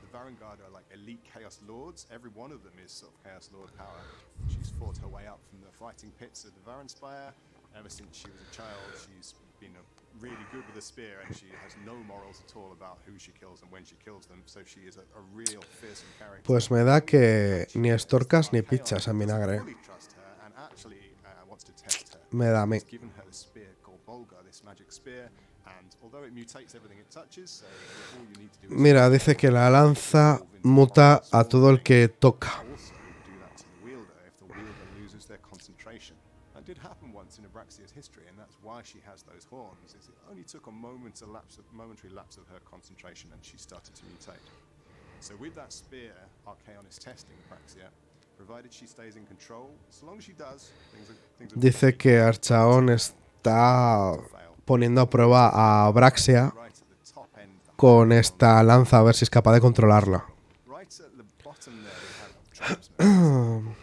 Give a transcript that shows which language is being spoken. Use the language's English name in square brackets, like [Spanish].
[English] The Varangard are like elite Chaos Lords. Every one of them is sort of Chaos Lord power. She's fought her way up from the fighting pits of the Varanspire. Ever since she was a child, she's been really good with a spear, and she has no morals at all about who she kills and when she kills them. So she is a real fearsome character. [Spanish] Pues me da que ni estorcas ni pichas en vinagre. [English] Fully trust her and actually wants to test her. [Spanish] Me da a mí. [English] He's given her the spear called Bolga, this magic spear, and although it mutates everything it touches, so all you need to do is [Spanish] Mira, dice que la lanza muta a todo el que toca. [English] also do that to the wielder if the wielder loses their concentration. That did happen once in Abraxia's history, and that's why she has those horns. Is it only took a momentary lapse of her concentration, and she started to mutate. So with that spear, Archaon is testing Abraxia, provided she stays in control. As long as she does, things are [Spanish] Dice que Archaon está poniendo a prueba a Abraxia [English] right at the top end. [Spanish] con esta lanza, a ver si es capaz de controlarla. [English] Right at the bottom there, we have tribesmen.